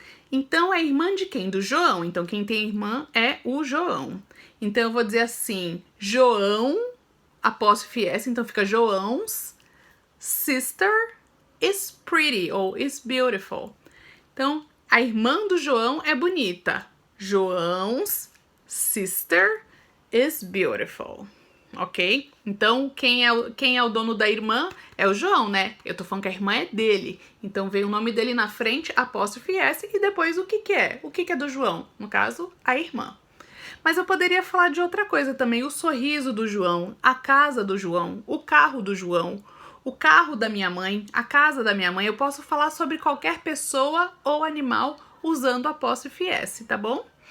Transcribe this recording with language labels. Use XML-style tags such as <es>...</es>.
<pt>Então, é irmã de quem? Do João. Então, quem tem irmã é o João. Então, eu vou dizer assim, João, apóstrofe S, então fica</pt> <en>João's sister is pretty</en> <pt>ou</pt> <en>is beautiful.</en> <pt>Então, a irmã do João é bonita.</pt> <en>João's sister is beautiful. Ok?</en> <pt>Então, quem é o dono da irmã é o João, né? Eu tô falando que a irmã é dele. Então, vem o nome dele na frente, apóstrofe S, e depois o que é? O que é do João? No caso, a irmã. Mas eu poderia falar de outra coisa também. O sorriso do João, a casa do João, o carro do João, o carro da minha mãe, a casa da minha mãe. Eu posso falar sobre qualquer pessoa ou animal usando apóstrofe S, tá bom?</pt>